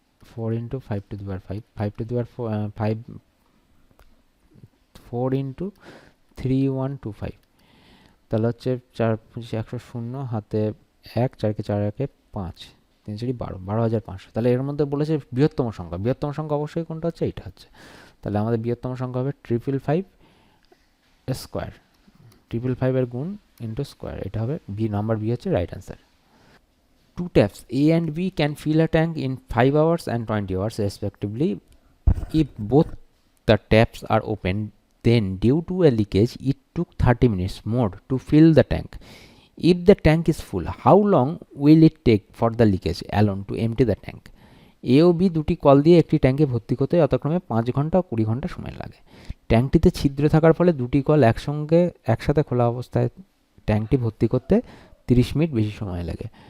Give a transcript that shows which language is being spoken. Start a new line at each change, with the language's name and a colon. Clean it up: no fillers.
Bangla: 4 into 5 to the power 5, 5 to the power 5, 4 into 3125, তাহলে হচ্ছে 4 25 100 শূন্য, হাতে 1, 4কে 4 একে 5, 3 4 12, 12,500। তাহলে এর মধ্যে বলেছে বৃহত্তম সংখ্যা, বৃহত্তম সংখ্যা অবশ্যই কোনটা হচ্ছে, এইটা হচ্ছে, তাহলে আমাদের বৃহত্তম সংখ্যা হবে 555 স্কোয়ার, 555 এর গুণ ইন্টু স্কোয়ার, এটা হবে বি, নাম্বার বি হচ্ছে right answer.
English: 2 taps A and B can fill a tank in 5 hours and 20 hours respectively. If both the taps are open, then due to a leakage it took 30 minutes more to fill the tank. If the tank is full how long will it take for the leakage alone to empty the tank.
Bangla: A O B দুটি call দিয়ে একটি ট্যাঙ্কে ভর্তি করতে যথাক্রমে 5 ঘন্টা ও 20 ঘন্টা সময় লাগে। ট্যাঙ্কটিতে ছিদ্র থাকার ফলে দুটি কল একসাথে খোলা অবস্থায় ট্যাঙ্কটি ভর্তি করতে 30 মিনিট বেশি সময় লাগে।